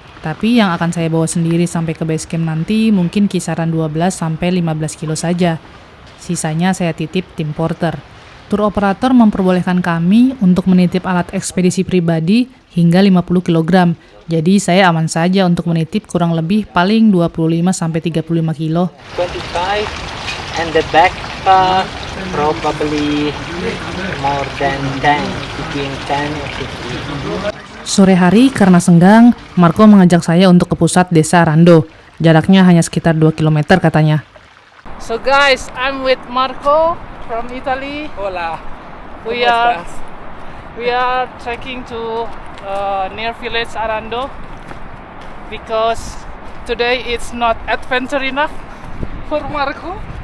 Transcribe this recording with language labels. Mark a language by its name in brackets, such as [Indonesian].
[Indonesian] Tapi yang akan saya bawa sendiri sampai ke base camp nanti mungkin kisaran 12-15 kilo saja. Sisanya saya titip tim porter. Tur operator memperbolehkan kami untuk menitip alat ekspedisi pribadi hingga 50 kg. Jadi saya aman saja untuk menitip kurang lebih paling 25-35 kilo. [English] 25 and the backpack probably more than 10, between 10 and 15. [Indonesian] Sore hari karena senggang, Marco mengajak saya untuk ke pusat desa Arando. Jaraknya hanya sekitar 2 km katanya. [English] So guys, I'm with Marco from Italy. [Spanish] Hola. [English] We are trekking to near village Arando because today it's not adventure enough. for Marco?